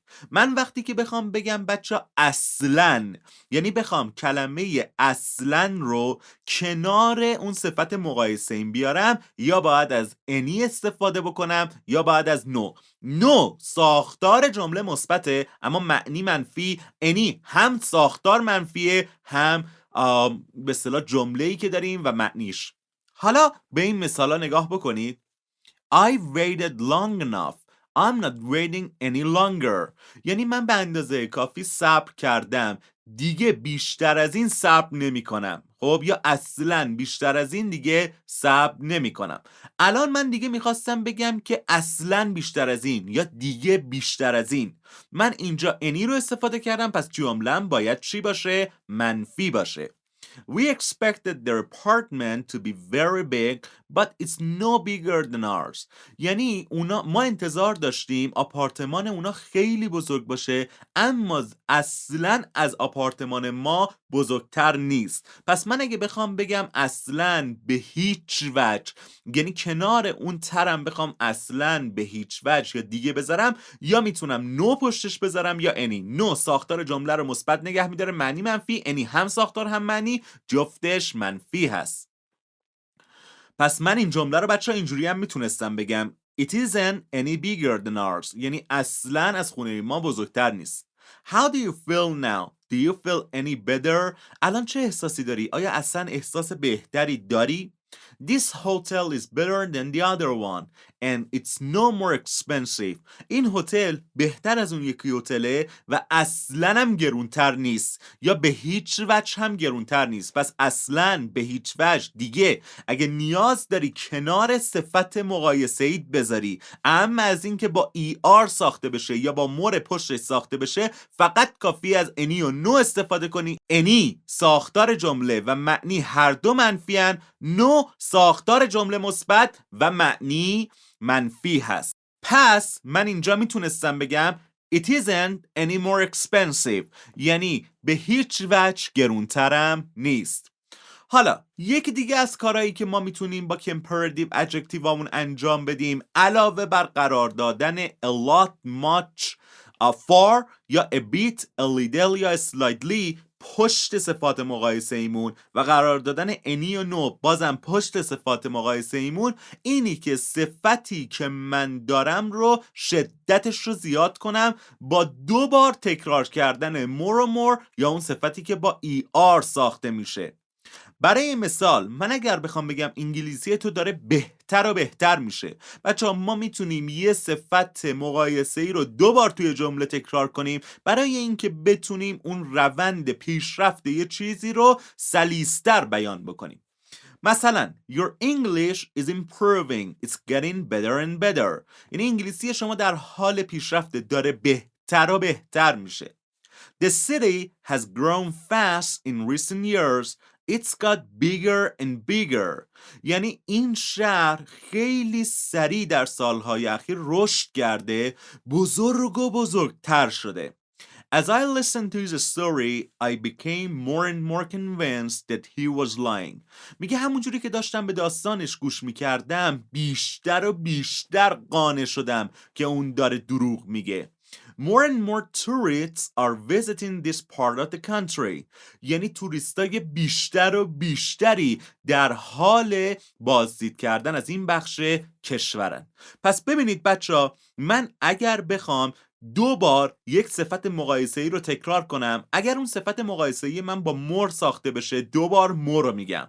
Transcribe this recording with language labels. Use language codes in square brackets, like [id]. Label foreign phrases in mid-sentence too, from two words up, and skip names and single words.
[fa] من وقتی که بخوام بگم بچه اصلاً، یعنی بخوام کلمه اصلاً رو کنار اون صفت مقایسه این بیارم، یا باید از any استفاده بکنم یا باید از no. ساختار جمله مثبته اما معنی منفی. any هم ساختار منفیه هم به اصطلاح جمله‌ای که داریم و معنیش. حالا به این مثالا نگاه بکنید. [en] I waited long enough. I'm not waiting any longer. [fa] یعنی من به اندازه کافی صبر کردم، دیگه بیشتر از این صبر نمی کنم. خب یا اصلا بیشتر از این دیگه صبر نمی کنم. الان من دیگه میخواستم بگم که اصلا بیشتر از این یا دیگه بیشتر از این. من اینجا any رو استفاده کردم، پس جمله‌ام باید چی باشه؟ منفی باشه. [en] We expected their apartment to be very big, but it's no bigger than ours. [fa] یعنی ما انتظار داشتیم آپارتمان اونا خیلی بزرگ باشه اما اصلاً از آپارتمان ما بزرگتر نیست. پس من اگه بخوام بگم اصلاً به هیچ وجه، یعنی کنار اون ترم بخوام اصلاً به هیچ وجه یا دیگه بذارم، یا میتونم نو پشتش بذارم یا any. نو ساختار جمله رو مثبت نگه میداره، معنی منفی. any هم ساختار هم معنی، جفتش منفی هست. پس من این جمله رو بچه ها اینجوری هم میتونستم بگم. [en] It isn't any bigger than ours. [fa] یعنی اصلاً از خونه ما بزرگتر نیست. [en] How do you feel now? Do you feel any better? [fa] الان چه احساسی داری؟ آیا اصلاً احساس بهتری داری؟ [en] This hotel is better than the other one and it's no more expensive. [fa] این هتل بهتر از اون یکی هتله و اصلاً هم گرونتر نیست یا به هیچ وجه هم گرونتر نیست. پس اصلاً به هیچ وجه دیگه اگه نیاز داری کنار صفت مقایسه‌ای بذاری، اما از این که با ER ساخته بشه یا با مور پشتش ساخته بشه، فقط کافی از any و no استفاده کنی. any ساختار جمله و معنی هر دو منفی‌ان، no ساختار جمله مثبت و معنی منفی هست. پس من اینجا میتونستم بگم [en] It isn't any more expensive، [fa] یعنی به هیچ وجه گرونترم نیست. حالا یکی دیگه از کارهایی که ما میتونیم با [en] comparative adjective [fa] هامون انجام بدیم علاوه بر قرار دادن [en] a lot, much, [fa] far یا [en] a bit, a little [fa] یا slightly پشت صفات مقایسه ایمون و قرار دادن any و no بازم پشت صفات مقایسه ایمون، اینی که صفتی که من دارم رو شدتش رو زیاد کنم با 2 بار تکرار کردن more و more یا اون صفتی که با ER ساخته میشه. برای مثال من اگر بخوام بگم انگلیسی تو داره بهتر و بهتر میشه، بچه‌ها ما میتونیم یه صفت مقایسه‌ای رو 2 بار توی جمله تکرار کنیم برای اینکه بتونیم اون روند پیشرفت یه چیزی رو سلیس‌تر بیان بکنیم. [en] مثلا Your English is improving, it's getting better and better. [fa] یعنی انگلیسی شما در حال پیشرفت داره بهتر و بهتر میشه. [en] The city has grown fast in recent years. It's got bigger and bigger. [fa] یعنی این شهر خیلی سریع در سالهای اخیر رشد کرده، بزرگ و بزرگتر شده. [en] As I listened to his story, I became more and more convinced that he was lying. [fa] میگه همونجوری که داشتم به داستانش گوش میکردم بیشتر و بیشتر قانع شدم که اون داره دروغ میگه. [en] More and more tourists are visiting this part of the country. [fa] یعنی توریستای بیشتر و بیشتری در حال بازدید کردن از این بخش کشورن. پس ببینید بچه‌ها، من اگر بخوام 2 بار یک صفت مقایسه‌ای رو تکرار کنم، اگر اون صفت مقایسه‌ای من با مور ساخته بشه 2 بار مور رو میگم.